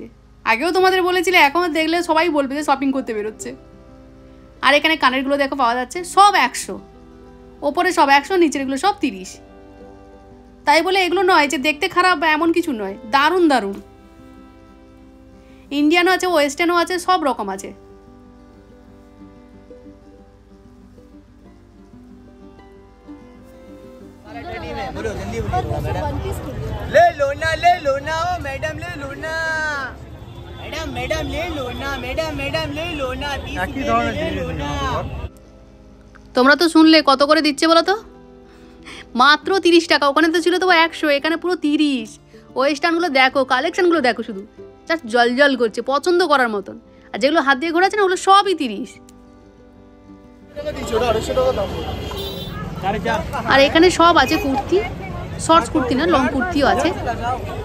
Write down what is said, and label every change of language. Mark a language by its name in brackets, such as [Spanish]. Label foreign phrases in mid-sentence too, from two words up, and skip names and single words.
[Bangla] আগেও তোমাদের বলেছিলে, এখন দেখলে সবাই বলবে যে শপিং করতে বেরোচ্ছে। আর এখানে কানেরগুলো দেখো পাওয়া যাচ্ছে, সব 100, ওপরে সব 100, নিচেরগুলো সব 30। তাই বলে এগুলো নয় যে দেখতে খারাপ বা এমন কিছু নয়, দারুণ দারুণ। ইন্ডিয়ানও আছে, ওয়েস্টার্নও আছে, সব রকম আছে। [Hindi] ले लो ना ओ मैडम, ले लो ना मैडम, ले लो ना मैडम, ले लो ना, ले लो ना। [Bangla] তোমরা তো শুনলে কত করে দিচ্ছে বলো তো, মাত্র 30 টাকা। ওখানে তো ছিল তো 100, এখানে পুরো 30। ওয়েস্টার্নগুলো দেখো, কালেকশনগুলো দেখো, শুধু জাস্ট জল জল করছে, পছন্দ করার মতন। আর যেগুলো হাত দিয়ে ঘোরাচ্ছে না ওগুলো সবই 30। আর এখানে সব আছে কুর্তি, শর্টস কুর্তি না, লং কুর্তিও আছে।